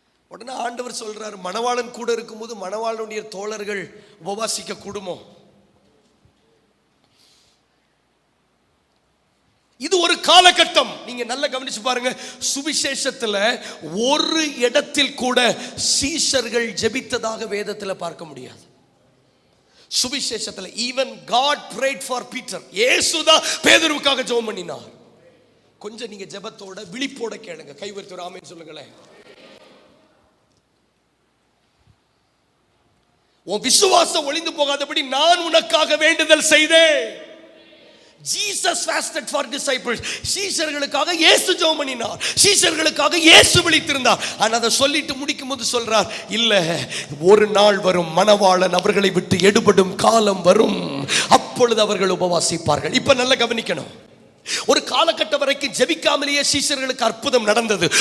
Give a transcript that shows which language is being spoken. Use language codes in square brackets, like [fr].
[ta] உடனே ஆண்டவர் சொல்றார், மணவாளன் கூட இருக்கும்போது மணவாளனுடைய தோழர்கள் உபவாசிக்க கூடுமோ? இது ஒரு காலகட்டம். நீங்க நல்லா கவனிச்சு பாருங்க, சுவிசேஷத்துல ஒரு இடத்தில் கூட சீஷர்கள் ஜெபித்ததாக வேதத்தில் பார்க்க முடியாது. சுவிசேஷத்துல [en] even God prayed for Peter. [ta] இயேசுதான் பேதுருவுக்காக ஜெபம் பண்ணினார். கொஞ்சம் நீங்க ஜெபத்தோட விழிப்போட கேளுங்க. கைவர்த்து ஆமென் சொல்லுங்களேன். உன் விசுவாசம் ஒளிந்து போகாதபடி நான் உனக்காக வேண்டுதல் செய்தேன். [en] Jesus fasted for disciples. [ta] சீஷர்களுக்காக இயேசு ஜெபம் பண்ணினார். சீஷர்களுக்காக இயேசு விழித்திருந்தார். ஆனா அதை சொல்லிட்டு முடிக்கும் போது சொல்றார், இல்ல, ஒரு நாள் வரும், மணவாளன் அவர்களை விட்டு எடுபடும் காலம் வரும், அப்பொழுது அவர்கள் உபவாசிப்பார்கள். இப்ப நல்லா கவனிக்கணும். ஒரு காலகட்டம் வரைக்கும் ஜெபிக்காமலேயே சீஷர்களுக்கு அற்புதம் நடந்தது.